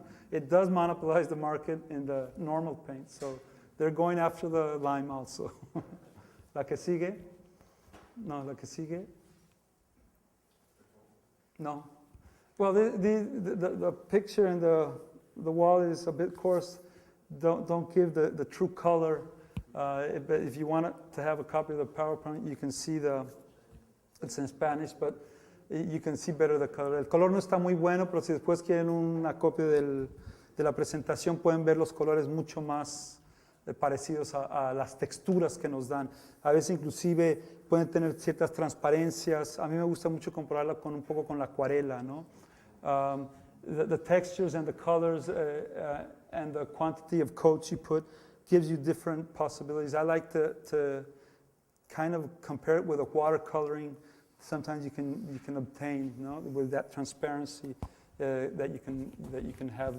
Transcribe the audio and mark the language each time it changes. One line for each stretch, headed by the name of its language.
English: It does monopolize the market in the normal paint. So they're going after the lime also.
Spanish: La que sigue? No, la que sigue?
English: No. Well, the picture in the wall is a bit coarse. Don't give the true color. But if you want to have a copy of the PowerPoint, you can see it's in Spanish, but you can see better the color.
Spanish: El color no está muy bueno, pero si después quieren una copia de la presentación, pueden ver los colores mucho más parecidos a las texturas que nos dan. A veces inclusive pueden tener ciertas transparencias. A mí me gusta mucho compararla un poco con la acuarela, ¿no?
English: The textures and the colors and the quantity of coats you put gives you different possibilities. I like to kind of compare it with a watercoloring. Sometimes you can obtain, you know, with that transparency that you can have.